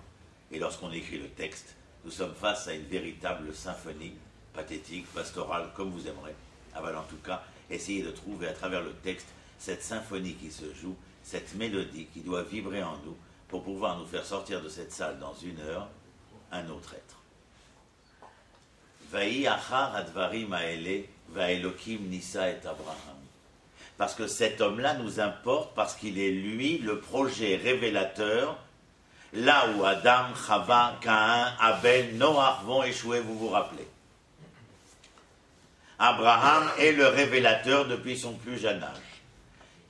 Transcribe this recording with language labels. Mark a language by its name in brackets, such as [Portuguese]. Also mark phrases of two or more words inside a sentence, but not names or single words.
[French] Et lorsqu'on écrit le texte, nous sommes face à une véritable symphonie, pathétique, pastorale, comme vous aimerez. En tout cas, essayez de trouver à travers le texte cette symphonie qui se joue, cette mélodie qui doit vibrer en nous, pour pouvoir nous faire sortir de cette salle dans 1 heure, un autre être. [Hebrew] ויהי אחר הדברים האלה, והאלוקים נסה את אברהם. [French] Parce que cet homme-là nous importe, parce qu'il est lui le projet révélateur, là où Adam, Chava, Caïn, Abel, Noach vont échouer, vous vous rappelez. Abraham est le révélateur depuis son plus jeune âge.